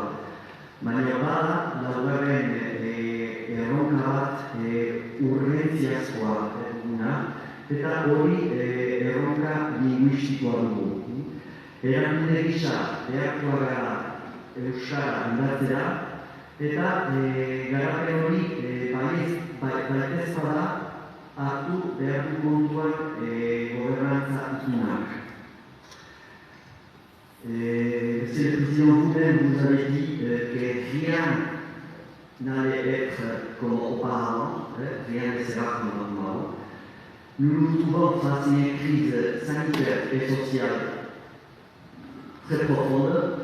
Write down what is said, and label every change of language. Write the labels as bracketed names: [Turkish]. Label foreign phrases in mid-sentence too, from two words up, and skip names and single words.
[Basque] Baina bada, laugarren erronka bat urgentziazkoa duguna, eta hori erronka linguistikoa dugu. Erakunde gisa behartua gara euskara indartzera, eta garapen hori baitez bada hartu behar du kontuan gobernantza itunak. [French] Monsieur le Président, vous-même vous avez dit que rien n'allait être comme auparavant, rien ne sera comme auparavant. Nous nous trouvons face à une crise sanitaire et sociale très profonde.